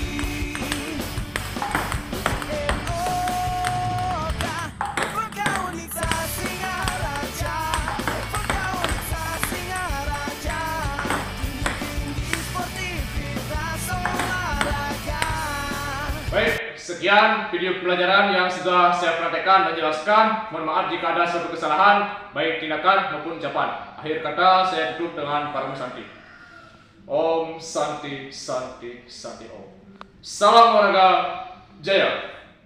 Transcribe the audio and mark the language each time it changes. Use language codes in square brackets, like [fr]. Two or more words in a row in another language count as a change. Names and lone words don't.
[id] Ekoka bergaul kita singa raja, bergaul kita singa raja. Baik, sekian video pelajaran yang sudah saya praktekkan dan jelaskan. Mohon maaf jika ada suatu kesalahan, baik tindakan maupun ucapan. Akhir kata saya tutup dengan Param Santi. [sa] Om Santi Santi Santi Om. [id] Salam olahraga jaya.